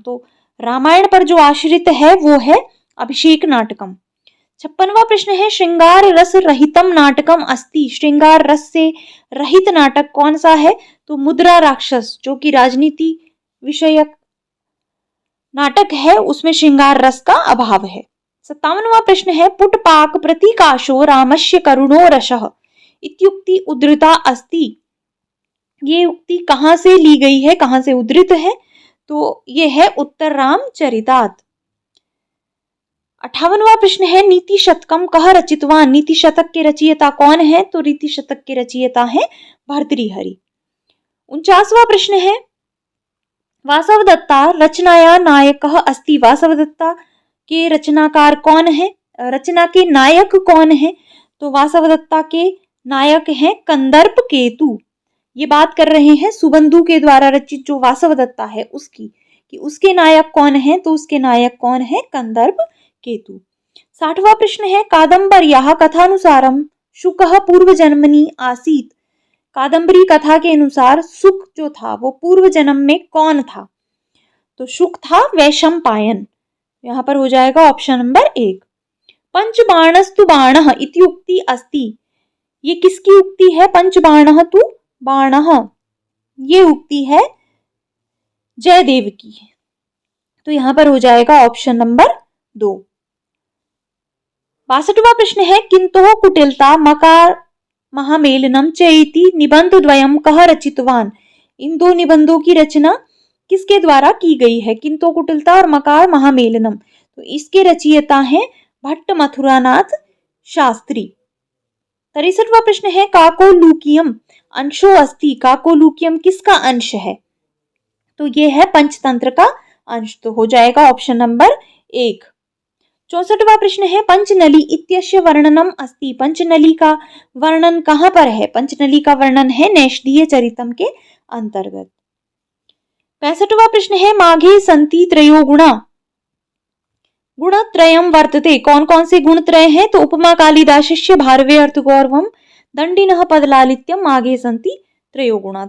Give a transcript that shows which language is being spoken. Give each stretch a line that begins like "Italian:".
Hindi: तो रामायण पर जो आश्रित है वो है अभिषेक नाटकम। 56वां प्रश्न है
Sanskrit: श्रृंगार रस रहितम नाटकम अस्ति।
Hindi: श्रृंगार रस से रहित नाटक कौन सा है? तो मुद्रा राक्षस, जो कि राजनीति विषयक नाटक है, उसमें श्रृंगार रस का अभाव है। 57वां प्रश्न है
Sanskrit: पुटपाक प्रतीकाशो रामस्य करुणो रसः इत्युक्ति उद्धृता अस्ति।
Hindi: ये उक्ति कहां से ली गई है, कहां से उद्धृत है? तो ये है उत्तर रामचरितात्। 58वां प्रश्न है
Sanskrit: नीति शतकम कह रचितवान।
Hindi: नीति शतक के रचयिता कौन है? तो नीति शतक के रचयिता है भर्तृहरि। 49वां प्रश्न है
Sanskrit: वासवदत्ता रचनाया नायकः अस्ति।
Hindi: वासवदत्ता के रचनाकार कौन है? रचना के नायक कौन है? तो वासवदत्ता के नायक हैं कंदर्प केतु। ये बात कर रहे हैं सुबंधु के द्वारा रचित जो वासवदत्ता है उसकी, कि उसके नायक कौन है? तो उसके नायक कौन है? कंदर्प केतु। 60वां प्रश्न है
Sanskrit: कादम्बर्याः कथानुसारम शुकः पूर्व जन्मनि आसीत्।
Hindi: कादम्बरी कथा के अनुसार शुक जो था वो पूर्व जन्म में कौन था? तो शुक था वैशंपायन। यहाँ पर हो जाएगा ऑप्शन नंबर 1।
Sanskrit: पंचबाणस्तु बाणः इति उक्ति अस्ति।
Hindi: ये किसकी उक्ति है?
Sanskrit: पंचबाणः तु बाणः,
Hindi: ये उक्ति है जयदेव की। तो यहाँ पर हो जाएगा ऑप्शन नंबर 2। 62वां प्रश्न है
Sanskrit: किंतोः कुटिलता मकार महामेलनम च इति निबंध द्वयम कह रचितवान।
Hindi: इन दो निबंधों की रचना किसके द्वारा की गई है? किंतो कुटिलता और मकार महामेलनम। तो इसके रचयिता हैं भट्ट मथुरानाथ शास्त्री। 63वां प्रश्न है
Sanskrit: काकोलूकियम अंशो अस्ति।
Hindi: काकोलूकियम किसका अंश है? तो ये है पंचतंत्र का अंश। तो हो जाएगा ऑप्शन नंबर 1। 64वां प्रश्न है
Sanskrit: पंचनली इत्यस्य वर्णनम अस्ति।
Hindi: पंचनली का वर्णन कहां पर है? पंचनली का वर्णन है नैषधीय चरितम के अंतर्गत। 65वां प्रश्न है
Sanskrit: माघे संति त्रयो गुणा गुणत्रयम वर्तते।
Hindi: कौन कौन से गुण त्रय हैं?
Sanskrit: तो उपमा कालिदासस्य भारवे अर्थगौरवम दंडिनः पदलालित्यम माघे संति त्रयो गुणा।